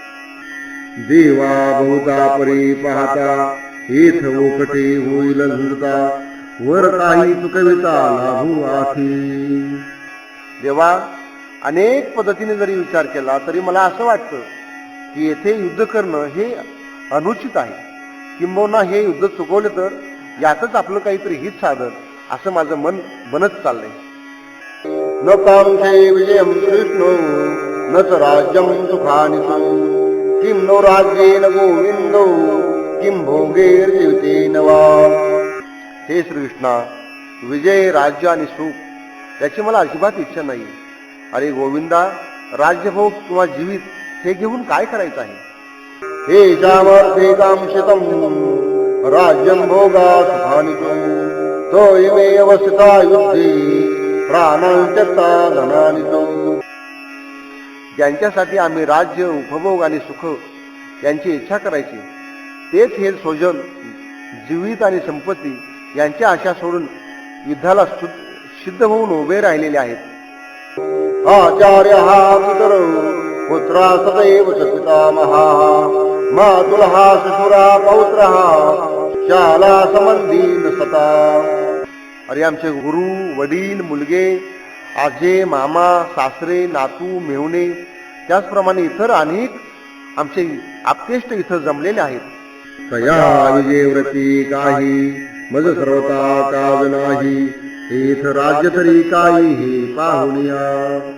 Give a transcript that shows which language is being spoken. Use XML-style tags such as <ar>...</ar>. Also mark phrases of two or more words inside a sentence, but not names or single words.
<mr>देवा बहुता परी पाहता येथ ओकटे होईल झुंजता वर काही चुकविता लाभू आखी. देवा, अनेक पद्धतीने जरी विचार केला तरी मला असं वाटतं की येथे युद्ध करणं हे अनुचित आहे. किंबहुना हे युद्ध चुकवले तर यातच आपलं काहीतरी हित साधन असं माझं मन बनत चाललंय.</mr> <sa>न कांक्षे विजयं कृष्णो न च राज्यं सुखानि किं नो राज्येन गोविंदो किं भोगैर्जीवितेन वा.</sa> <mr>हे श्रीकृष्णा, विजय, राज्य आणि सुख याची मला अजिबात इच्छा नाही. अरे गोविंदा, राज्यभोग किंवा जीवित हे घेऊन काय करायचं आहे?</mr> <sa>हे सामर्थ्ये कांक्षितं राज्यं भोगा सुखानि तो इमे अवस्थिता युद्धे प्राणां त्यक्ता धनानि.</sa> <mr>ज्यांच्यासाठी आम्ही राज्य, उपभोग आणि सुख यांची इच्छा करायची तेच हे स्वजन, जीवित आणि संपत्ती यांच्या आशा सोडून युद्धाला सिद्ध होऊन उभे राहिलेले आहेत.</mr> <sa>आचार्य हा पितर पुत्रा सदैव च पितामहा मातुलः शिशुरा पौत्रः शाला संबंधीन सता.</sa> <mr>अरे आमचे गुरु, वडील, मुलगे, आजे, मामा, सासरे, नातू, मेहुणे त्याचप्रमाणे इतर अनेक आमचे आप्तेष्ट इथं जमलेले आहेत. तया विजयव्रती काही मज सर्वता काज नाही इथ राज्य तरी काही हे पाहुनिया.</mr>